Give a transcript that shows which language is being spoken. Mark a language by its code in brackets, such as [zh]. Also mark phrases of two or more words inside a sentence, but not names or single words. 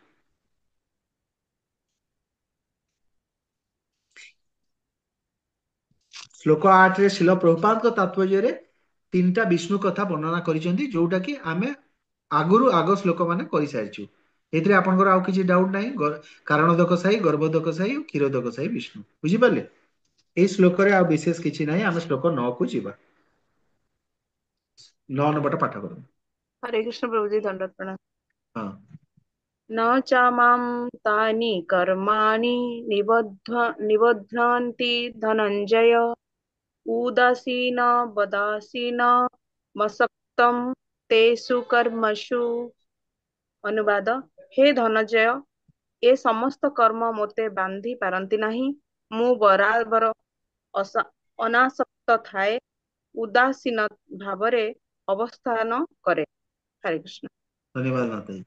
[or] ଶ୍ଲୋକ 8ରେ ଶିଳ ପ୍ରଭୁପାଦଙ୍କ ତାତ୍ପର୍ଯ୍ୟରେ 3ଟା ବିଷ୍ଣୁ କଥା ବର୍ଣ୍ଣନା କରିଛନ୍ତି, ଯୋଉଟା କି ଆମେ ଆଗରୁ ଆଗ ଶ୍ଲୋକ ମାନେ କରିସାରିଛୁ। ଏଥିରେ ଆପଣଙ୍କର ଆଉ କିଛି ଡାଉଟ ନାହିଁ। କାରଣ ଦୋକସାଇ, ଗର୍ଭ ଦୋକସାଇ, କ୍ଷୀର ଦୋକସାଇ ବିଷ୍ଣୁ, ବୁଝିପାରିଲେ। ଏଇ ଶ୍ଲୋକରେ ଆଉ ବିଶେଷ କିଛି ନାହିଁ। ଆମେ ଶ୍ଲୋକ 9କୁ ଯିବା। 9 ନମ୍ବରଟା ପାଠ କରନ୍ତୁ। [hi] हरे कृष्ण प्रभु जी, दंडवत प्रणाम। [or] ହଁ। [sa] न च मां तानि कर्माणि निबध्नन्ति धनञ्जय उदासीन वदासीन मसक्तं तेषु कर्मसु। [or] ଅନୁବାଦ, ହେ ଧନଞ୍ଜୟ, ଏ ସମସ୍ତ କର୍ମ ମୋତେ ବାନ୍ଧି ପାରନ୍ତି ନାହିଁ। ମୁଁ ବରାବର ଅନାସକ୍ତ ଥାଏ, ଉଦାସୀନ ଭାବରେ ଅବସ୍ଥାନ କରେ। ହରେ କୃଷ୍ଣ। ଧନ୍ୟବାଦ ମାତାଜୀ।